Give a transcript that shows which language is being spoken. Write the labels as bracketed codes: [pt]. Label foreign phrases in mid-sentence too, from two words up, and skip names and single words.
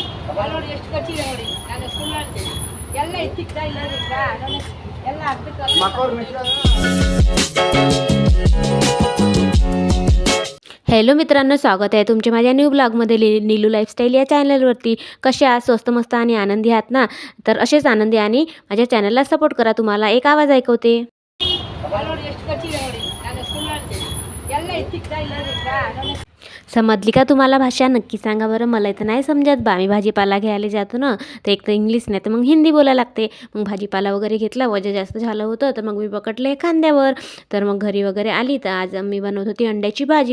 [kn] ನೋಡಿ ಎಷ್ಟು ಕಚ್ಚಿದೆ ನೋಡಿ. ನಾನು ಸುಳ್ಳಾಡ್ತೀನಿ. ಎಲ್ಲ ಇತ್ತಿಕ್ತಾ ಇಲ್ಲ ಈಗ ನಾನು ಎಲ್ಲ ಅರ್ಧಕ್ಕೆ [mr] हॅलो मित्रांनो, स्वागत आहे तुमचे माझ्या [en] new blogमध्ये. [mr] नीलू लाईफस्टाईल या चॅनलवरती. कसे आहात? स्वस्त मस्त आणि आनंदी आहात ना? तर असेच आनंदी आणि माझ्या चॅनलला सपोर्ट करा. तुम्हाला एक आवाज ऐकवते. [kn] ನೋಡಿ ಎಷ್ಟು ಕಚ್ಚಿದೆ ನೋಡಿ. ನಾನು ಸುಳ್ಳಾಡ್ತೀನಿ. ಎಲ್ಲ ಇತ್ತಿಕ್ತಾ ಇಲ್ಲ ಈಗ ನಾನು [mr] समजली का तुम्हाला भाषा? नक्की सांगा बरं. मला इथं नाही समजत बा. आम्ही भाजीपाला घ्यायला जातो ना, तर एक तर इंग्लिश नाही तर मग हिंदी बोलायला लागते. मग भाजीपाला वगैरे घेतला, वजन जास्त झालं होतं तर मग मी पकडले खांद्यावर. तर मग घरी वगैरे आली तर आज मी बनवत होती अंड्याची भाजी.